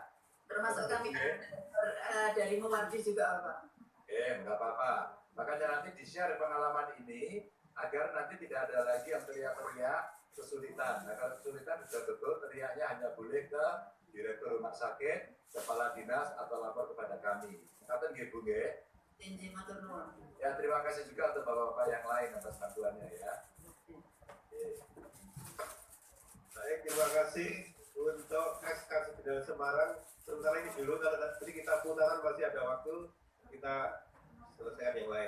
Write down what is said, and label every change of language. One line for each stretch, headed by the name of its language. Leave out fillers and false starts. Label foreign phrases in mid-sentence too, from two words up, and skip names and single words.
Indonesian: Termasuk kami dari Muardi juga Pak. Nggak apa-apa. Makanya nanti di-share pengalaman ini agar nanti tidak ada lagi yang teriak-teriak kesulitan. Nah, kalau kesulitan betul-betul teriaknya hanya boleh ke direktur rumah sakit, kepala dinas, atau lapor kepada kami. Kata nggih Bu nggih. Ya, terima kasih juga untuk bapak-bapak yang lain atas bantuannya ya. Baik, terima kasih untuk SK Sebidang Semarang. Sementara ini dulu, kalau nanti kita putaran masih ada waktu, kita selesaikan yang lain.